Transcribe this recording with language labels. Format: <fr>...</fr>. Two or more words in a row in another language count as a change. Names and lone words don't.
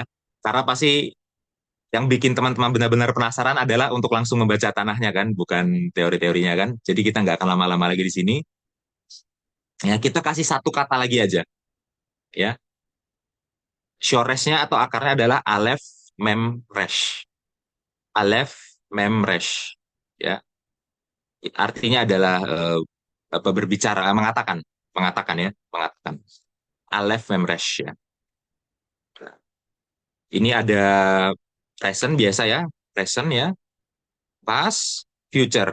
<id>Karena pasti yang bikin teman-teman benar-benar penasaran adalah untuk langsung membaca tanahnya kan, bukan teori-teorinya kan. Jadi kita nggak akan lama-lama lagi di sini. Ya, kita kasih satu kata lagi aja. Ya, shoresnya atau akarnya adalah</id> <he>אלף מם ריש. אלף מם ריש.</he> <id>Ya, artinya adalah berbicara, mengatakan ya, mengatakan.</id> <he>אלף מם ריש ya.</he> <id>Ini ada present biasa ya, present ya, past, future.</id>